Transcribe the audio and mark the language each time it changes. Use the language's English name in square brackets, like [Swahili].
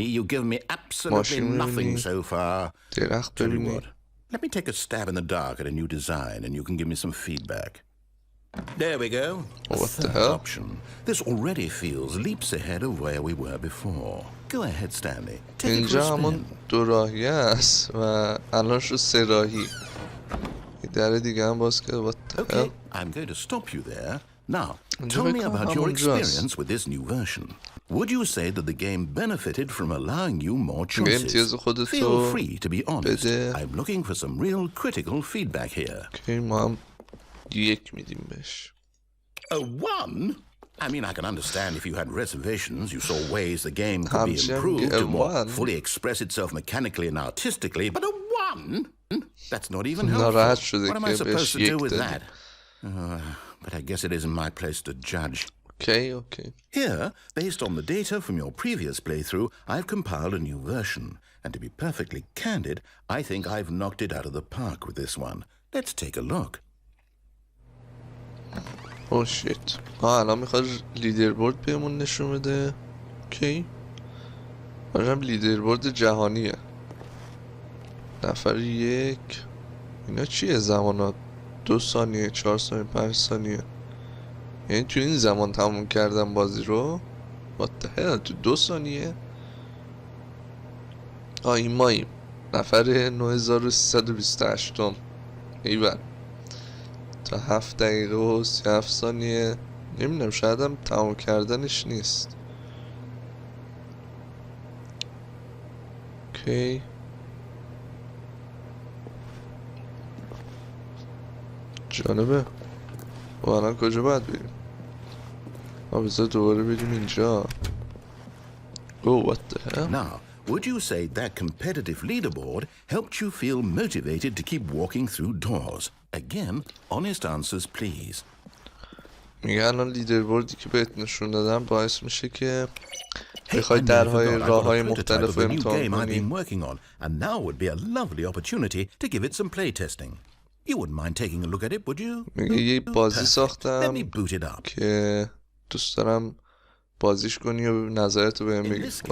[English] You've given me absolutely nothing so far. Tell you what, let me take a stab in the dark at a new design, and you can give me some feedback. There we go. What the hell? Option. This already feels leaps ahead of where we were before. Go ahead, Stanley. Take it for a spin. [Persian] اینجا همون دو راهی است و الان شو سه راهی. در دیگه هم باز کرد. [English] What the hell? Okay, I'm going to stop you there. Now, tell me about your experience with this new version. Would you say that the game benefited from allowing you more choices? Feel free to be honest. I'm looking for some real critical feedback here. [Persian] Okay, ما هم یک میدیم بهش. [English] A one? I mean, I can understand if you had reservations, you saw ways the game could be improved to more fully express itself mechanically and artistically, but a one? That's not even helpful. What am I supposed to do with that? But I guess it isn't my place to judge. Okay. Here, based on the data from your previous playthrough, I've compiled a new version. And to be perfectly candid, I think I've knocked it out of the park with this one. Let's take a look. Oh shit. [Persian] الان میخواد لیدربورد بهمون نشون بده. اوکی. باشم لیدربورد جهانیه. نفر یک. اینا چیه زمانات؟ 2 ثانیه، 4 ثانیه، 5 ثانیه. یعنی تو این زمان تموم کردم بازی رو. [English] What the hell؟ [Persian] تو 2 ثانیه؟ این ماییم. نفر 9328م. ایول. تا 7 دقیقه و 37 ثانیه. نمیدونم شاید هم تمام کردنش نیست. اوکی جالبه. و الان کجا باید بریم؟ بذار دوباره بریم اینجا. [English] Oh, what the hell? Now, would you say that competitive leaderboard helped you feel motivated to keep walking through doors? Again, honest answers, please. [Persian] میگه الان لیدربوردی که بهت نشون دادم باعث میشه که بخوای درهای راههای مختلف رو امتحان کنی. [English] And now would be a lovely opportunity to give it some play testing. You wouldn't mind taking a look at it, would you? [Persian] میگه یه بازی ساختم که دوست دارم بازیش کنی و نظرتو بهم بگی.